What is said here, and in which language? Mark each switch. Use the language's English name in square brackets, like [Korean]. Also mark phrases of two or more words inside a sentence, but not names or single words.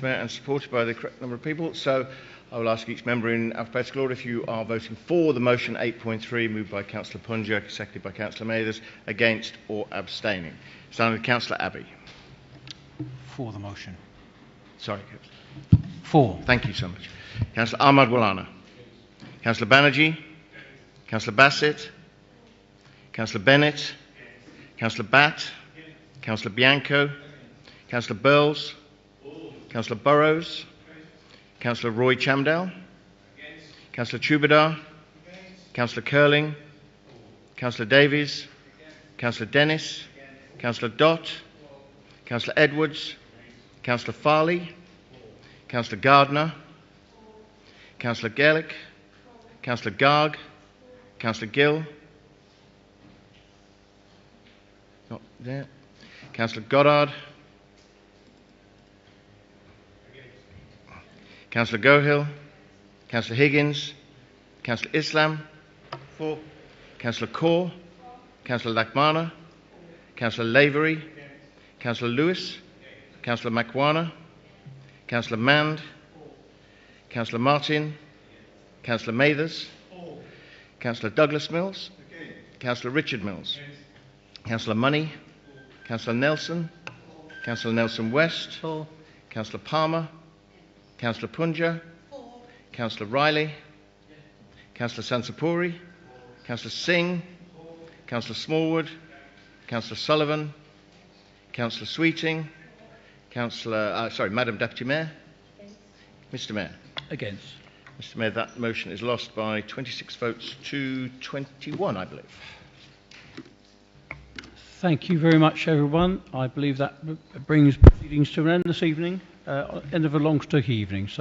[English] Mayor, and supported by the correct number of people. So I will ask each member in alphabetical order if you are voting for the motion 8.3, moved by Councillor Punger, seconded by Councillor Mathers, against or abstaining. Starting with Councillor Abbey. For the motion. Sorry. For. Thank you so much. Councillor Ahmad Walana. Councillor Banerjee. Councillor Bassett. Councillor Bennett. Councillor Batt. Councillor Bianco. Councillor Burles. Councillor Burrows. Councillor Roy Chamdale. Councillor Chubadar. Councillor Curling. Councillor Davies. Councillor Dennis. Councillor Dott. Councillor Edwards. Councillor Farley. Councillor Gardner. Councillor Gaelic. Councillor Garg. Councillor Gill? Not there. Councillor Goddard? Councillor Gohill? Councillor Higgins? Councillor Islam? For. Councillor Kaur? Councillor Lakmana? Councillor Lavery? Councillor Lewis? Councillor Makwana? Councillor Mand? Councillor Martin? Councillor Mathers? Councillor Douglas Mills? Councillor Richard Mills? Councillor Money? Councillor Nelson? Councillor Nelson West? Councillor Palmer? Councillor Punja? Councillor Riley? Councillor Sansapuri? Councillor Singh? Councillor Smallwood? Councillor Sullivan? Councillor Sweeting? Madam Deputy Mayor? Mr. Mayor? Against. Mr. Mayor, that motion is lost by 26 votes to 21, I believe. Thank you very much, everyone. I believe that brings proceedings to an end this evening, end of a long, sticky evening.